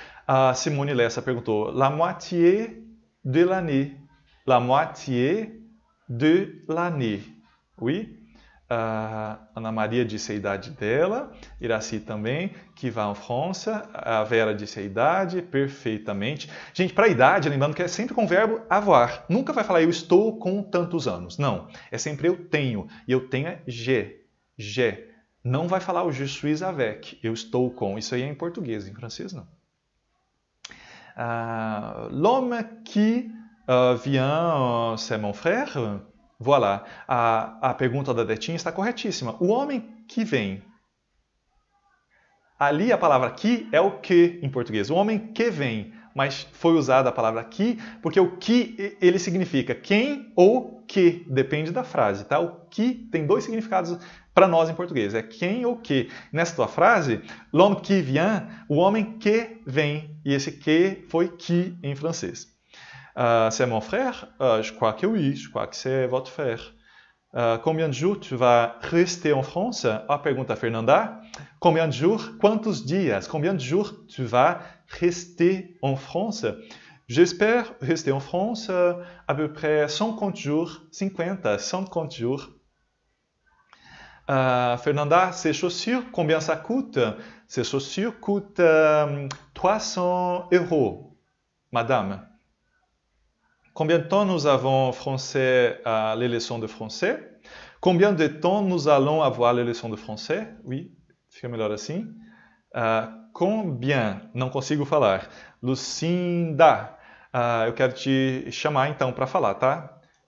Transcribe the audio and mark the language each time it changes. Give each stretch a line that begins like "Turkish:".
French: A Simone Lessa perguntou, la moitié de l'année. La moitié de l'année. Oui?
Portuguese: Ana Maria disse a idade dela, Iraci também, que vai en France, a Vera disse a idade, perfeitamente. Gente, para a idade, lembrando que é sempre com o verbo avoir. Nunca vai falar eu estou com tantos anos. Não, é sempre eu tenho. E eu tenho é j'ai. Não vai falar o
French: je suis avec,
Portuguese: eu estou com. Isso aí é em português, em francês não.
French: L'homme qui vient, c'est mon frère. Voilà.
Portuguese: A pergunta da Detinha está corretíssima. O homem que vem. Ali a palavra que é o que em português. O homem que vem. Mas foi usada a palavra que porque o que ele significa quem ou que. Depende da frase, tá? O que tem dois significados para nós em português. É quem ou que. Nessa tua frase,
French: l'homme qui vient,
Portuguese: o homem que vem. E esse que foi qui em francês.
French: C'est mon frère? Je crois que oui, je crois que c'est votre frère. Combien de jours tu vas rester en France?
Portuguese: A pergunta Fernanda.
French: Combien de jours?
Portuguese: Quantos dias?
French: Combien de jours tu vas rester en France? J'espère rester en France à peu près 50 jours. 50 jours. Fernanda, ces chaussures, combien ça coûte? Ces chaussures coûtent 300 €, madame. Combien de temps nous avons français les leçons de français? Combien de temps nous allons avoir les leçons de français?
Portuguese: Oui, fica melhor assim. Combien? Não consigo falar. Lucinda, eu quero te chamar então para falar, tá?